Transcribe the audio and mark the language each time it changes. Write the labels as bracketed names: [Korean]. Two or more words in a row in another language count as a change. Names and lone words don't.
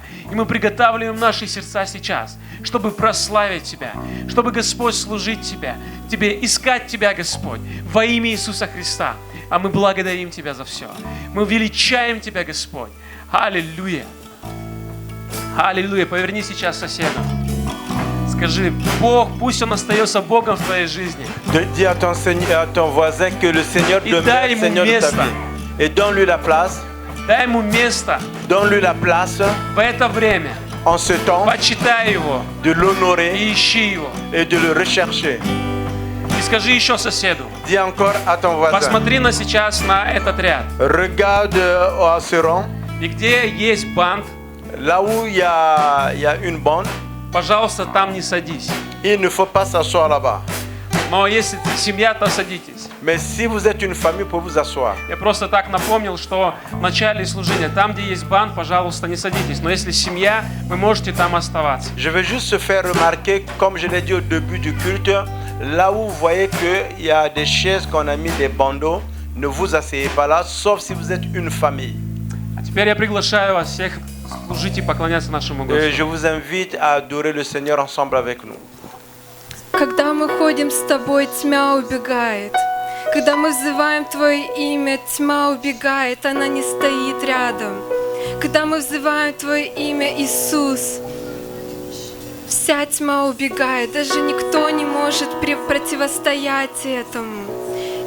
[Russian] И мы приготавливаем наши сердца сейчас, чтобы прославить Тебя, чтобы, Господь, служить Тебе, искать Тебя, Господь, во имя Иисуса Христа. А мы благодарим Тебя за все. Мы величаем Тебя, Господь. Аллилуйя. Аллилуйя. Поверни сейчас к соседу. Скажи, Бог, пусть Он остается Богом в твоей жизни. [French] Dis à ton voisin que le Seigneur demeure Seigneur de ta vie. Et donne-lui la place. [Russian] Дай ему место. [French] Donne-lui la place. [Russian] В это время. [French] En ce temps. [Russian] Почитай его. [French] De l'honorer. [Russian] И ищи его. [French] Et de le rechercher. [Russian] И скажи еще соседу. [French] Dis encore à ton voisin. [Russian] Посмотри сейчас на этот ряд. [French] Regarde à ce rang. [Russian] И где есть бант. [French] Là où il y a une bande. [Russian] Пожалуйста, там не садись. [French] Il ne faut pas s'asseoir là-bas. [Russian] Но если ты семья, то садитесь. [French] Mais si vous êtes une famille, vous pouvez vous asseoir. [Russian] Я просто так напомнил, что в начале служения, там, где есть бант, пожалуйста, не садитесь. Но если семья, вы можете там оставаться. [French] Je veux juste faire remarquer, comme je l'ai dit au début du culte, là où vous voyez qu'il y a des chaises qu'on a mis des bandeaux, ne vous asseyez pas là, sauf si vous êtes une famille. [Russian] А теперь я приглашаю вас всех служить и поклоняться нашему Господу. [French] Et je vous invite à adorer le Seigneur ensemble avec nous. [Russian] Когда мы ходим с Тобой, тьма убегает. Когда мы взываем Твое имя, тьма убегает, она не стоит рядом. Когда мы взываем Твое имя, Иисус, вся тьма убегает, даже никто не может противостоять этому.